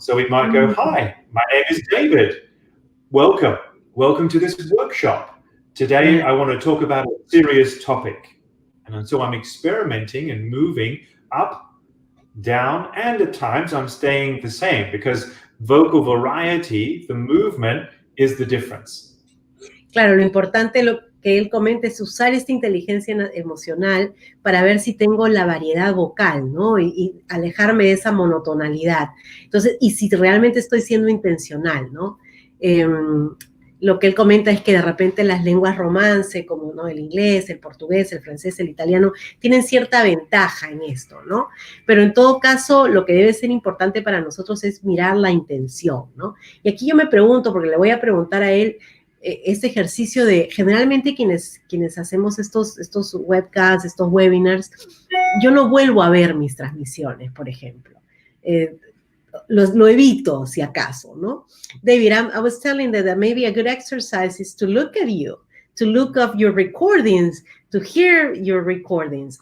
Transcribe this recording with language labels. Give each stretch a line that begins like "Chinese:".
English: So we might go, hi, my name is David. Welcome to this workshop. Today I want to talk about a serious topic. And so I'm experimenting and moving up, down, and at times I'm staying the same, because vocal variety, the movement, is the difference.
Spanish: Claro, lo importante, lo que él comenta, es usar esta inteligencia emocional para ver si tengo la variedad vocal, ¿no? Y alejarme de esa monotonalidad. Entonces, y si realmente estoy siendo intencional, ¿no? Lo que él comenta es que de repente las lenguas romance, como, ¿no?, el inglés, el portugués, el francés, el italiano, tienen cierta ventaja en esto, ¿no? Pero en todo caso, lo que debe ser importante para nosotros es mirar la intención, ¿no? Y aquí yo me pregunto, porque le voy a preguntar a él, este ejercicio de, generalmente quienes hacemos estos webcasts, estos webinars, yo no vuelvo a ver mis transmisiones, por ejemplo. Lo evito, si acaso, ¿no?
English: David, I was telling that maybe a good exercise is to look at you, to look up your recordings, to hear your recordings.